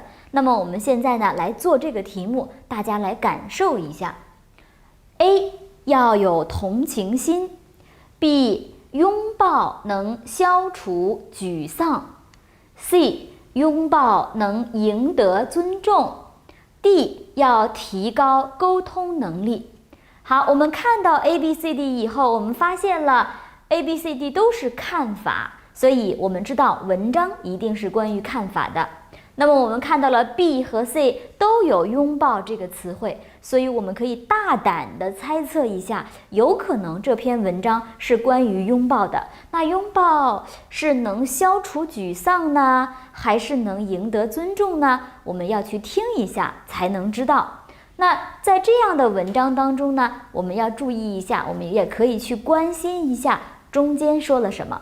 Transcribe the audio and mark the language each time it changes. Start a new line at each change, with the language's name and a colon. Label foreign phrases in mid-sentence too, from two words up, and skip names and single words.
Chinese: 那麼我們現在呢來做這個題目，大家來感受一下。A 要有同情心 ，B 擁抱能消除沮喪 ，C 擁抱能贏得尊重 ，D 要提高溝通能力。好，我們看到 A、B、C、D 以後，我們發現了 A、B、C、D 都是看法，所以我們知道文章一定是關於看法的。那麼我們看到了 B 和 C 都有擁抱這個詞彙，所以我們可以大膽地猜測一下，有可能這篇文章是關於擁抱的。那擁抱是能消除沮喪呢，還是能贏得尊重呢？我們要去聽一下才能知道。那在這樣的文章當中呢，我們要注意一下，我們也可以去關心一下中間說了什麼。